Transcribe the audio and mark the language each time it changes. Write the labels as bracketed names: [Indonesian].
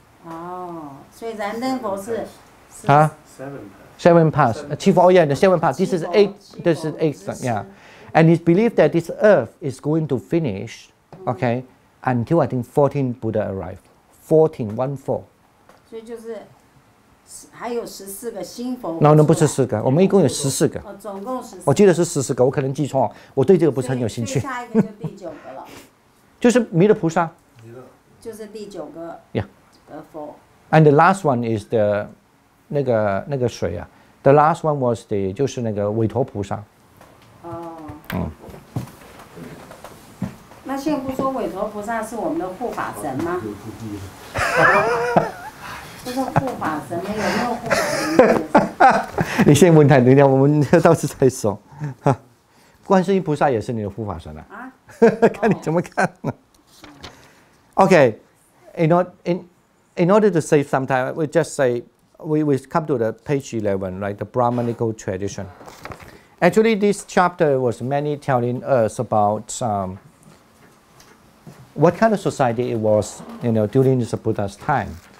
[Chinese] 哦，所以燃灯佛是 [English] 7 paths. Chief, oh yeah, the 7 paths. This is 8. This is 8. Yeah, and it's believed that this earth is going to finish, okay, until I think 14 Buddha arrive. 14. [Chinese] 所以就是还有14个新佛。 No, 不是4个，我们一共有14个。总共14。我记得是14个，我可能记错，我对这个不是很有兴趣。下一个就第9个了。就是弥勒菩萨。就是第9个。 [English] Yeah. [Chinese] 的佛。 [English] And the last one is the [Chinese] 那个水啊。 [English] The last one was [Chinese] 就是那个韦陀菩萨。哦。那现在不说韦陀菩萨是我们的护法神吗？这是护法神吗？有没有护法神？你现在问太多了，我们到时再说。观世音菩萨也是你的护法神啊。看你怎么看。 [English] Okay, in order to save some time, we just say we come to the page 11, right? The Brahmanical tradition. Actually, this chapter was mainly telling us about what kind of society it was, during the Buddha's time.